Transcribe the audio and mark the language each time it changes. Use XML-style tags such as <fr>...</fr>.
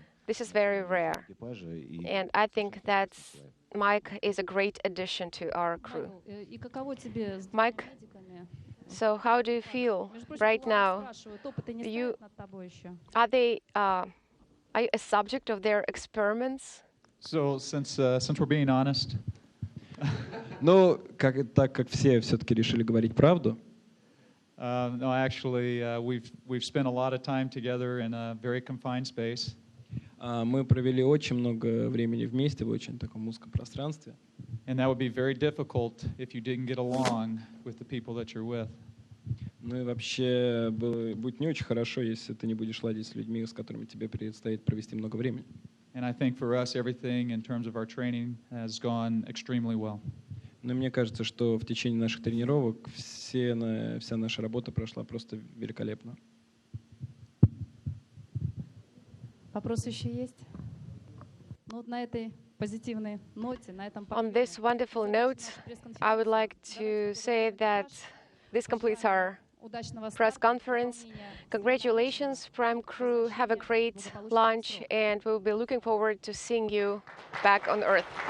<en>This is very rare, and I think that Mike is a great addition to our crew. Mike, so how do you feel right now? Are you a subject of their experiments? So since we're being honest.</en> <ru>Но так как все все-таки решили говорить правду.</ru> <en>No, actually, we've spent a lot of time together in a very confined space.</en> <ru>Мы провели очень много времени вместе в очень таком узком пространстве.</ru> <en>And that would be very difficult if you didn't get along with the people that you're with.</en> <ru>Ну и вообще будет не очень хорошо, если ты не будешь ладить с людьми, с которыми тебе предстоит провести много времени.</ru> <en>And I think for us, everything in terms of our training has gone extremely well.</en> <ru>Но мне кажется, что в течение наших тренировок вся наша работа прошла просто великолепно. Вопросы еще есть? Ну, на этой позитивной ноте, на этом.</ru> <en>On this wonderful note, I would like to say that this completes our press conference. Congratulations, Prime Crew. Have a great launch, and we'll be looking forward to seeing you back on Earth.</en>